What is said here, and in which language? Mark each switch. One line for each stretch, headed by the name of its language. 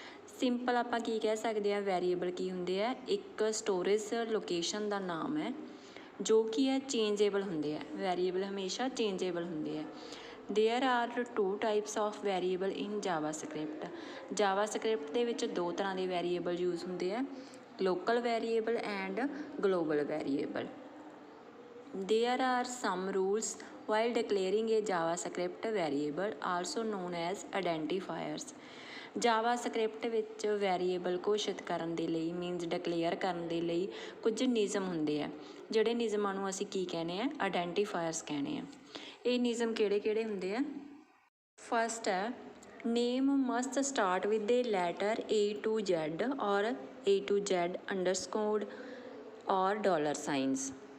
Punjabi: Simple ਆਪਾਂ ਕੀ ਕਹਿ ਸਕਦੇ ਹਾਂ, ਵੈਰੀਏਬਲ ਕੀ ਹੁੰਦੇ ਆ? ਇੱਕ ਸਟੋਰੇਜ ਲੋਕੇਸ਼ਨ ਦਾ ਨਾਮ ਹੈ ਜੋ ਕੀ ਹੈ ਚੇਂਜੇਬਲ ਹੁੰਦੇ ਆ। ਵੈਰੀਏਬਲ ਹਮੇਸ਼ਾ ਚੇਂਜੇਬਲ ਹੁੰਦੇ ਆ।
English: There are two types of variable in JavaScript.
Punjabi: Java script ਦੇ ਵਿੱਚ ਦੋ ਤਰ੍ਹਾਂ ਦੇ ਵੈਰੀਏਬਲ ਯੂਜ਼ ਹੁੰਦੇ ਆ, local variable and global variable.
English: There are some rules while declaring a JavaScript variable, also known as identifiers.
Punjabi: Java script ਵਿੱਚ variable ਘੋਸ਼ਿਤ ਕਰਨ ਦੇ ਲਈ ਮੀਨਸ ਡਿਕਲੇਅਰ ਕਰਨ ਦੇ ਲਈ ਕੁਝ ਨਿਯਮ ਹੁੰਦੇ ਆ, ਜਿਹੜੇ ਨਿਯਮਾਂ ਨੂੰ ਅਸੀਂ ਕੀ ਕਹਿੰਦੇ ਆ? ਆਇਡੈਂਟੀਫਾਇਰਸ ਕਹਿੰਦੇ ਆ। ਇਹ ਨਿਯਮ ਕਿਹੜੇ ਕਿਹੜੇ ਹੁੰਦੇ ਆ?
English: First ਹੈ, name must start with a letter A to Z ਔਰ A to Z underscore ਔਰ dollar signs.